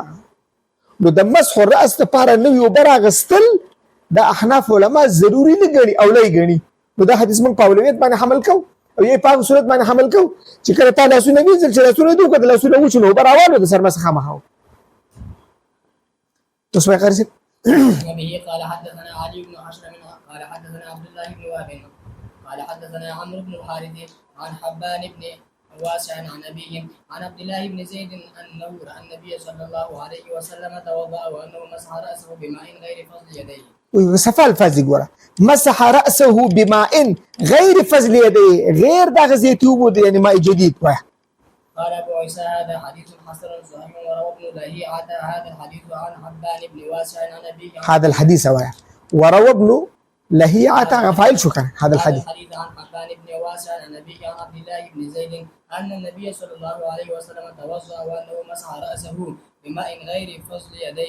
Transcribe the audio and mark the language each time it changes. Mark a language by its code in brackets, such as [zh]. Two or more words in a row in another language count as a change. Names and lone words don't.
[ps] نو د [ar] مسح رأس [ps] دپاره نوي اوبه راغستل دا احناف علما ضروري نه ګڼي او نه یې ګڼي. نو دا حدیث موږ په اولویت باندې حمل کوو او یې په هغه صورت باندې حمل کوو چې کله تا لاسونه وینځل چې لاسونه دې وکړه لاسونه وچ نو اوبه راواله د سر مسح خامخا وکړه. تاسو وایئ قاري صاحب. [ar] وبه قال حدثنا علي بن حشرم قال حدثنا عبد الله بن وهب قال حدثنا عمرو بن الحارث عن حبان بن واسع عن أبيه عن عبد الله بن زيد أنه رأى النبي صلى الله عليه وسلم توضأ وأنه مسح رأسه بماء غير فضل يديه. [ps] صفا الفاظ ګوره، [ar] مسح رأسه بماء غير فضل يديه، غير [ps] دغه زیتي اوبو دی، یعنې [ar] ماء جدید وایه. قال أبو عيسى هذا حديث حسن صحيح وروى ابن لهيعة هذا الحديث عن حبان بن واسع عن أبيه. هذا الحديث وایه وروى ابن لهيعة فاعل شو كان هذا الحديث. عن حبان بن واسع عن أبيه عن عبد الله بن زيد أن النبي صلى الله عليه وسلم توضأ وأنه مسح رأسه بماء غير فضل يديه.